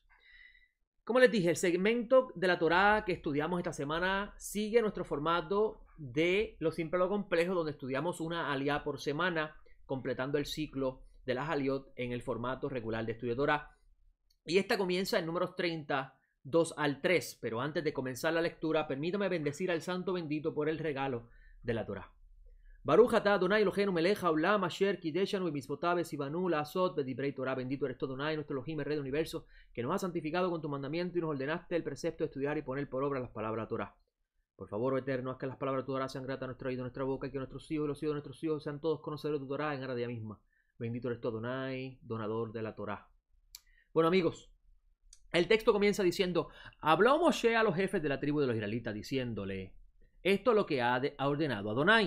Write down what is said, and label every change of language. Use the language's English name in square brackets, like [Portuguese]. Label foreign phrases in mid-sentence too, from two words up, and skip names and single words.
[Spanish] Como les dije, el segmento de la Torá que estudiamos esta semana sigue nuestro formato de lo simple a lo complejo, donde estudiamos una aliyá por semana, completando el ciclo de las aliyot en el formato regular de estudio de Torá. Y esta comienza en números 30, 2 al 3. Pero antes de comenzar la lectura, permítame bendecir al santo bendito por el regalo de la Torá. [Hebrew] ברוך אתה אדוני אלוהינו מלך העולם אשר קדשנו במצותיו וצונו לעשות בדברי תורה. [Spanish] Bendito eres tú, Adonai, nuestro Elohim, el Rey del universo, que nos has santificado con tu mandamiento y nos ordenaste el precepto de estudiar y poner por obra las palabras de la Torá. Por favor, oh Eterno, haz que las palabras de tu Torá sean gratas a nuestro oído, a nuestra boca, y que nuestros hijos y los hijos de nuestros hijos sean todos conocedores de tu Torá en cada día misma. Bendito eres tú, Adonai, donador de la Torá. Bueno, amigos, el texto comienza diciendo: habló Moshe a los jefes de la tribu de los israelitas, diciéndole: esto es lo que ha ordenado Adonai.